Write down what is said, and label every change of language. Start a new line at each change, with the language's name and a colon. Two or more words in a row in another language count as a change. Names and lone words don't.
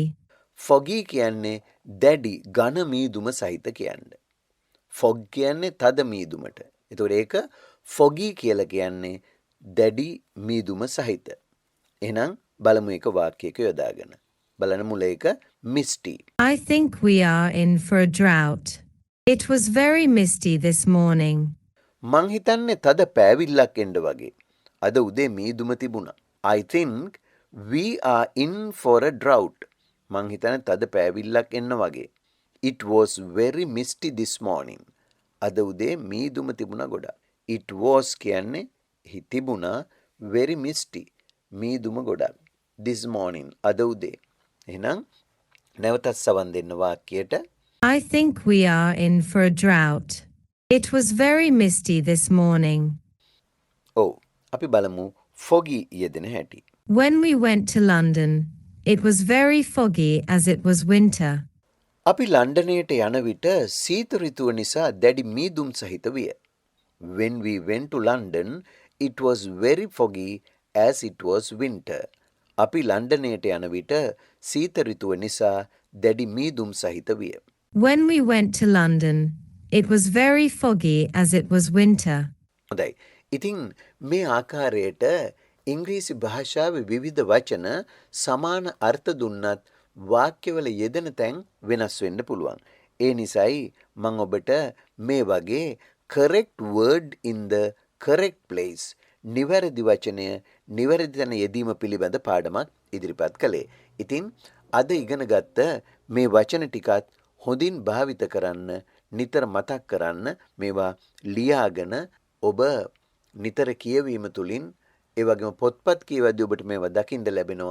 Sinhala: foggy කියන්නේ දැඩි ඝන මීදුම සහිත කියන්නේ. fog කියන්නේ තද මීදුමට. ඒතකොට ඒක foggy කියලා කියන්නේ දැඩි මීදුම සහිත. එහෙනම් බලමු එක වාක්‍යයක යොදාගෙන. බලන්න මුල එක misty.
English: I think we are in for a drought. It was very misty this morning.
Sinhala: මං හිතන්නේ තද පෑවිල්ලක් එන්න වගේ. අද උදේ මීදුම තිබුණා.
English: I think we are in for a drought.
Sinhala: මං හිතන්නේ තද පෑවිල්ලක් එන්න වගේ.
English: It was very misty this morning.
Sinhala: අද උදේ මීදුම තිබුණා ගොඩක්.
English: It was
Sinhala: කියන්නේ තිබුණා
English: very misty.
Sinhala: මීදුම ගොඩක්.
English: This morning
Sinhala: අද උදේ. එහෙනම් නැවතත් සවන් දෙන්න වාක්‍යයට.
English: I think we are in for a drought. It was very misty this morning.
Sinhala: ඔව් අපි බලමු foggy යෙදෙන හැටි.
English: When we went to London, it was very foggy as it was winter.
Sinhala: අපි ලන්ඩනයට යන විට සීත ඍතුව නිසා දැඩි මීදුම් සහිත විය.
English: When we went to London, it was very foggy as it was winter.
Sinhala: අපි ලන්ඩනයට යන විට සීත ඍතුව නිසා දැඩි මීදුම් සහිත විය.
English: When we went to London, it was very foggy as it was winter.
Sinhala: හොඳයි. ඉතින් මේ ආකාරයට ඉංග්‍රීසි භාෂාවේ විවිධ වචන සමාන අර්ථ දුන්නත් වාක්‍යවල යෙදෙන තැන් වෙනස් වෙන්න පුළුවන්. ඒ නිසායි මම ඔබට මේ වගේ
English: correct word in the correct place
Sinhala: නිවැරදි වචනය නිවැරදි තැන යෙදීම පිළිබඳ පාඩමක් ඉදිරිපත් කළේ. ඉතින් අද ඉගෙන ගත්ත මේ වචන ටිකත් හොඳින් භාවිත කරන්න, නිතර මතක් කරන්න, මේවා ලියාගෙන ඔබ නිතර කියවීම තුළින් ඒ වගේම පොත්පත් කියවද්දී ඔබට මේවා දකින්න ලැබෙනවා.